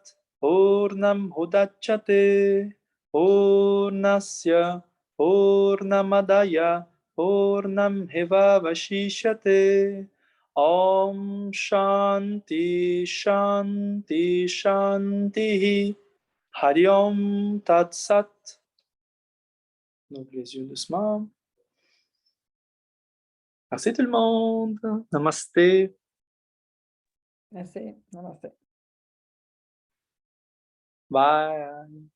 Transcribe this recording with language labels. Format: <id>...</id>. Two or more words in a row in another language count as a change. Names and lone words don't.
<sa>Purnam Udachyate Purnasya Purnamadaya Purnam Hevavashishyate Om Shanti Shanti Shanti Hari Om Tat Sat.</sa> <fr>Donc les yeux doucement. Merci tout le monde. Namaste. Merci. Namaste. Bye.</fr>